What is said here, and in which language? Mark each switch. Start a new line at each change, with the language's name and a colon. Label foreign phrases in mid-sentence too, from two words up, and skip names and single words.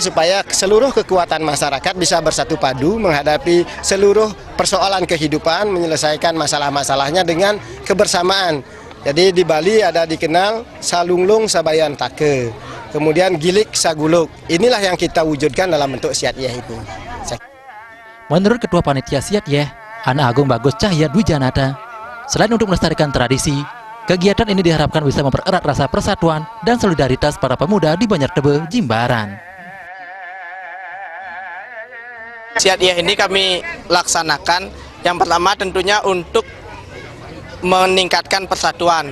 Indonesian: Supaya seluruh kekuatan masyarakat bisa bersatu padu menghadapi seluruh persoalan kehidupan, menyelesaikan masalah-masalahnya dengan kebersamaan. Jadi di Bali ada dikenal
Balinese: Salunglung Sabayan Take, kemudian Gilik Saguluk.
Indonesian: Inilah yang kita wujudkan dalam bentuk Siat Yeh ini. Menurut Ketua Panitia Siat Yeh, Anak Agung Bagus Cahya Dwijanata, selain untuk melestarikan tradisi, kegiatan ini diharapkan bisa mempererat rasa persatuan dan solidaritas para pemuda di Banjartebo, Jimbaran. Siat Yeh ini kami laksanakan yang pertama tentunya untuk meningkatkan persatuan.